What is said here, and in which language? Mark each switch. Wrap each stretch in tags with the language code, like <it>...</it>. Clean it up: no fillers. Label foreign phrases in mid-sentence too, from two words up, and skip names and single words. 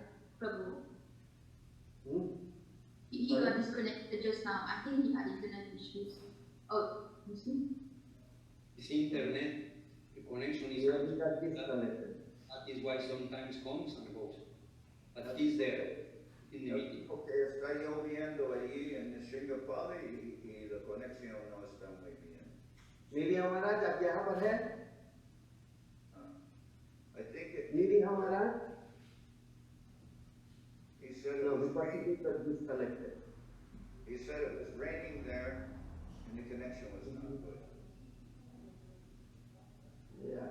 <en>Prabhu. He got disconnected just now. I think he had internet issues. Oh, you see? His internet, the connection is not disconnected. That is why sometimes comes and goes. But he's there in the meeting.</en> <es>Porque está lloviendo ahí en Singapore y la conexión no está muy bien.</es> <hi>Nidhi Maharaj, आप यहाँ पर हैं?</hi> <en>I think it. Nidhi Maharaj? He said it No, was because it was disconnected. He said it was raining there and the connection was not good. Yeah.</en>